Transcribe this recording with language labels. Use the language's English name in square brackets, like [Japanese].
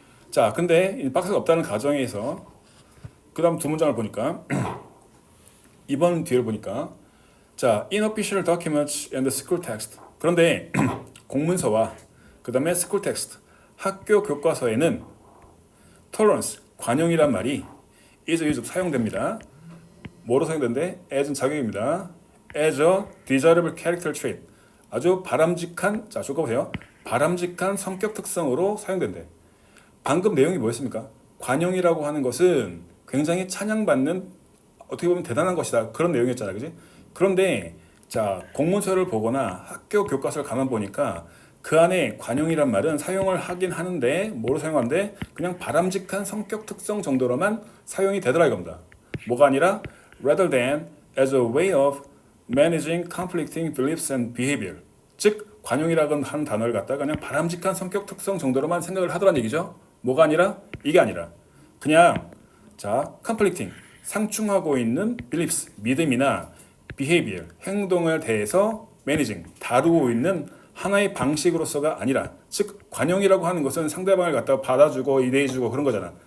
[Korean] 자, 근데 이 박스가 없다는 가정에서 그 다음 두 문장을 보니까 이번 뒤를 보니까 자, unofficial documents and school text 그런데 공문서와 그 다음에 school text 학교 교과서에는 tolerance 관용이란 말이 is used 사용됩니다. 뭐로 사용되는데? as는 자격입니다. [English] as a desirable character trait. [Korean] 아주 바람직한, 자, 조금 바람직한 성격 특성으로 사용된대. 방금 내용이 뭐였습니까? 관용이라고 하는 것은 굉장히 찬양받는 어떻게 보면 대단한 것이다. 그런 내용이었잖아. 그지? 그런데 자, 공문서를 보거나 학교 교과서를 가만 보니까 그 안에 관용이란 말은 사용을 하긴 하는데 뭐로 사용하는데 그냥 바람직한 성격 특성 정도로만 사용이 되더라 이겁니다. [English] 뭐가 아니라 rather than as a way of managing conflicting beliefs and behavior. 즉 [Korean] 관용이라는 한 단어를 갖다가 그냥 바람직한 성격 특성 정도로만 생각을 하더란 얘기죠. 뭐가 아니라 이게 아니라 그냥 자 conflicting 상충하고 있는 beliefs 믿음이나 behavior 행동을 대해서 managing 다루고 있는 하나의 방식으로서가 아니라 즉 관용이라고 하는 것은 상대방을 갖다가 받아주고 이해해주고 그런 거잖아.